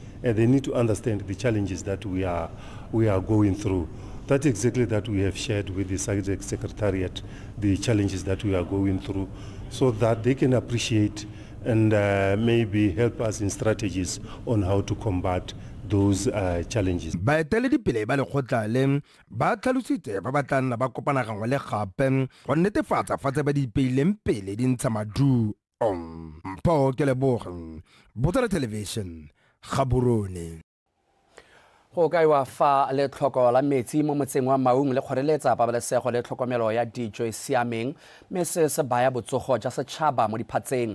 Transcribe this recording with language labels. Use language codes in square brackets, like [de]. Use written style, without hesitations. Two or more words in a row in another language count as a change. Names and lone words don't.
[en] and they need to understand the challenges that we are going through. That's exactly that we have shared with the SADC Secretariat, the challenges that we are going through, so that they can appreciate and maybe help us in strategies on how to combat those challenges. [tn] baeteledipele ba lekgotla le ba tlhalositse ba ba tla nna ba kopana gangwe le gape go netefatsa fa tse ba di ipeileng pele di ntsha maduo. Mpho ke leboge Botswana Television Gaborone. Go kaiwa fa le tlhoko la metsi mo motseng wa Maung le kgoreletsa pabalesego le tlhokomelo ya dijo e siameng mme se baya botsogo ja setšhaba mo diphatseng.